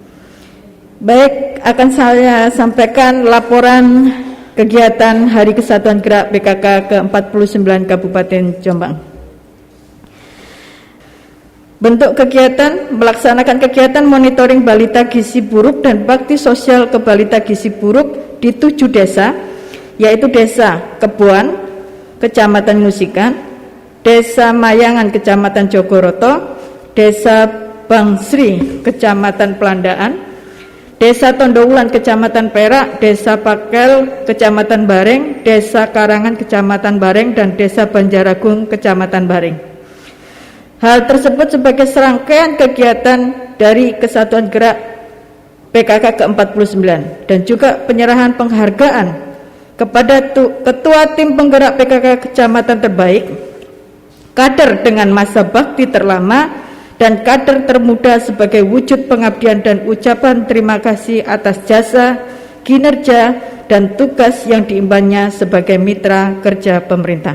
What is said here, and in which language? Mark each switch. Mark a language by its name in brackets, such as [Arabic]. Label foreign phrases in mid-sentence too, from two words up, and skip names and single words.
[Indonesian] Baik, akan saya sampaikan laporan kegiatan Hari Kesatuan Gerak PKK ke-49 Kabupaten Jombang. Bentuk kegiatan: melaksanakan kegiatan monitoring balita gizi buruk dan bakti sosial ke balita gizi buruk di 7 desa, yaitu Desa Keboan, Kecamatan Nusikan, Desa Mayangan, Kecamatan Jogoroto, Desa Bangsri, Kecamatan Pelandaan, Desa Tondowulan, Kecamatan Perak, Desa Pakel, Kecamatan Bareng, Desa Karangan, Kecamatan Bareng, dan Desa Banjaragung, Kecamatan Bareng. Hal tersebut sebagai serangkaian kegiatan dari Kesatuan Gerak PKK ke-49 dan juga penyerahan penghargaan kepada Ketua Tim Penggerak PKK Kecamatan Terbaik, kader dengan masa bakti terlama, dan kader termuda sebagai wujud pengabdian dan ucapan terima kasih atas jasa, kinerja, dan tugas yang diembannya sebagai mitra kerja pemerintah.